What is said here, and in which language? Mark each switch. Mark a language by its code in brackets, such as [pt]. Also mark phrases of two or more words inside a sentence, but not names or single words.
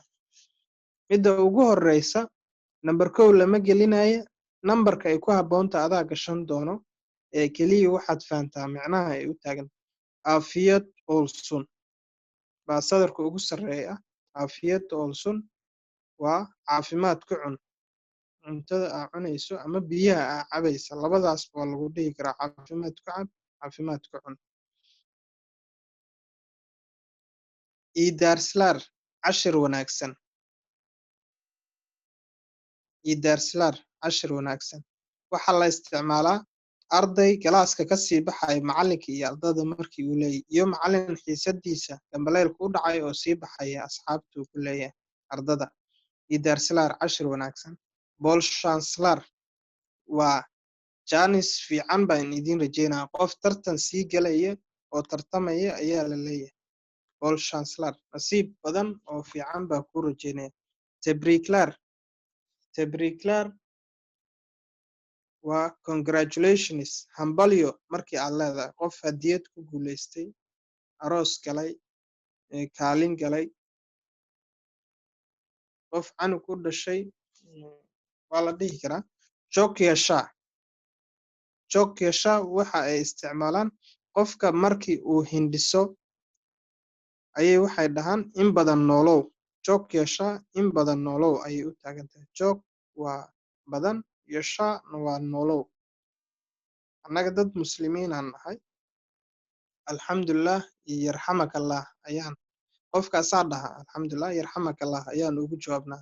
[so] Midda ugu horreysa number 1 lama gelinayo, nambarka ay ku habboonta adaa gashan doono ee keliya waxaad fahantaa macnaha ay u taagan. [tr] Afiyad olsun [so] baa sadarka ugu sarreeya. [tr] Afiyad olsun [so] waa caafimaad ku cun. Cuntada aad cunayso ama biyaha aad cabaysa, labadaas waa lagu dhihi karaa caafimaad ku cab, caafimaad ku cun. [tr] İyi dersler, [so] cashir wanaagsan. [tr] İyi dersler, [so] cashir wanaagsan. Waxaa la isticmaalaa arday galaaska ka sii baxay macalinka iyo ardada markii uu leeyahay, iyo macalin xiisadiisa gambaleelku u dhacay oo sii baxaya asxaabtu ku leeyahay ardada. [tr] İyi dersler, [so] cashir wanaagsan. [tr] Bol şanslar [so] waa jaanis fiican baan idiin rajeynaa. Qof tartan sii galaya oo tartamaya ayaa la leeyahay. [tr] Bol şanslar, [so] nasiib badan oo fiican baa kuu rajeynaya. Tebrikler, tebrikler waa congratulations, hambalyo markii aad leedahay. Qof hadiyad ku guulaystay, aroos galay, kaalin galay, qof canug u dhashay, waa la dhihi karaa. [tr] Çok yaşa, çok yaşa [so] waxa ay isticmaalaan qofka markii uu hindhiso ayay waxay dhahaan in badan noolow. [tr] Çok yaşa, [so] in badan noolow ayay u taagan tahay. Çok waa badan, yaşa waa noolow. Annaga dad muslimiin aan nahay, alxamdulilah iyo yarxamakallah ayaan qofkaasaa dhaha [ar] الحمد لله يرحمك الله [so] ayaan ugu jawaabnaa.